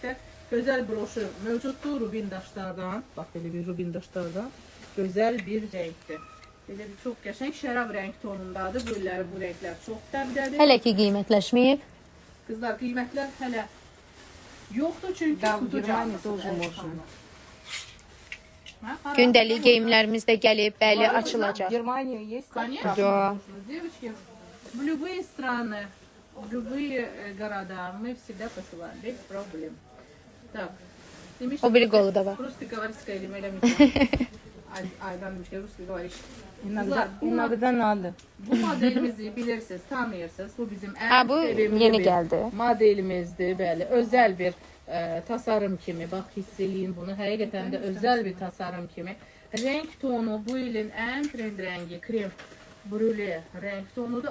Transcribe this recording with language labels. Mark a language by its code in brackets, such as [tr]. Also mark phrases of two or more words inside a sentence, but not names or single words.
[az] Gözəl broşur mövcuddur rubin daşlardan. Bax, belə bir rubin daşlardan. gözəl bir rəngdir. Belə bir çox qəşəng şərab rəng tonundadır. Bu rənglər çox dəbdədir. Hələ ki qiymətləşməyib. Qızlar, qiymətlər hələ yoxdur çünki [ru] Germaniya тоже можно. [az] Gündəlik geyimlərimiz də gəlib, bəli, açılacaq. [ru] Германия есть? Конечно, Да. можно. Девочки, в любые страны, в любые города мы всегда посылаем, без проблем. Так. [az] Demiş, O biri qolu da var. [ru] Русский говорит, сказали, Меля Aydan [az] demiş ki, [ru] Rus говоришь. Иногда надо. [az] Bu modelimizi bilirsiniz, tanıyırsınız. Bu bizim Ha, bu sevimli yeni bir gəldi. modelimizdir. Bəli, özəl bir tasarım kimi. Bax, hiss eləyin bunu. Həqiqətən də özəl bir tasarım kimi. Renk tonu bu ilin ən trend rəngi krem brüle renk tonudur.